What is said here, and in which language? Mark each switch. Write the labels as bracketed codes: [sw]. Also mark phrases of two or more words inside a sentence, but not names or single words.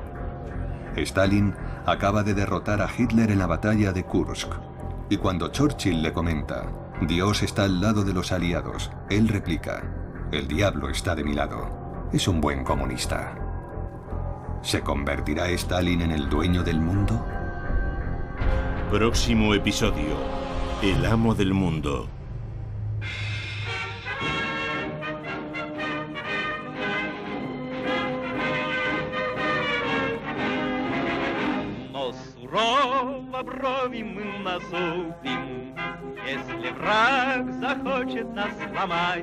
[es] Stalin acaba de derrotar a Hitler en la batalla de Kursk, y cuando Churchill le comenta: Dios está al lado de los aliados, él replica: el diablo está de mi lado. Es un buen comunista. ¿Se convertirá Stalin en el dueño del mundo? Próximo episodio: el amo del mundo. [ru] Брови мы насупим, если враг захочет нас сломать.